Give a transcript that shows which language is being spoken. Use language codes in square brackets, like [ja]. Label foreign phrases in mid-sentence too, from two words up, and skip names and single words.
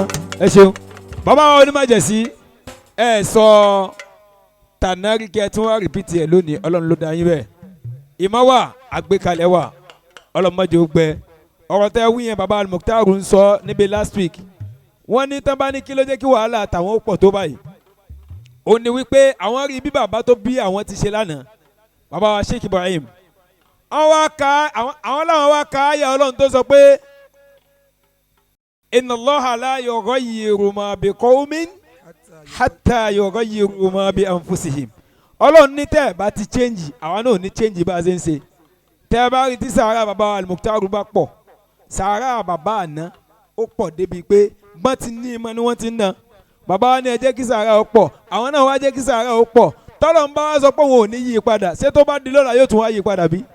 [yo] ẹ ṣeun bàbá Onímájẹ̀sí ẹ sọ tànárìkẹ́ tí wọ́n rìpítì ẹ̀ lónìí Ọlọ́run ló dá yín bẹ́ẹ̀ ìmọ̀ wà àgbékalẹ̀ wà ọlọ́mọdé ó gbẹ ọ̀rọ̀ tẹ́ wí yẹn baba Al-Mukhtar ń sọ níbi [en] last week [yo] wọ́n ní tán bá ní kí ló jẹ́ kí wàhálà àtàwọn ó pọ̀ tó báyìí ó ní wípé àwọn rí bí bàbá tó bí àwọn ti ṣe lánàá bàbá wa Sheikh Ibrahim àwọn làwọn wá ka ayé Ọlọ́run tó sọ pé [ar] إن الله لا يغير ما بقوم حتى يغيروا ما بأنفسهم [yo] Ọlọ́run ní tẹ́ ẹ̀ bá ti change àwọn náà ò ní change bá a ṣe ń ṣe tẹ́ ẹ bá rí tí sàárà bàbá Al-Mukhtar bá pọ̀ sàárà bàbá àná ó pọ̀ débi pé bọ́n ti ní ìmọ̀ ni wọ́n ti ń ná bàbá wa ní ẹ jẹ́ kí sàárà ó pọ̀ àwọn náà wá jẹ́ kí sàárà ó pọ̀ tọ́lọ̀ ń bá wá sọ pé òun ò ní yí padà ṣé tó bá di lọ́la yóò tún wá yí padà bí.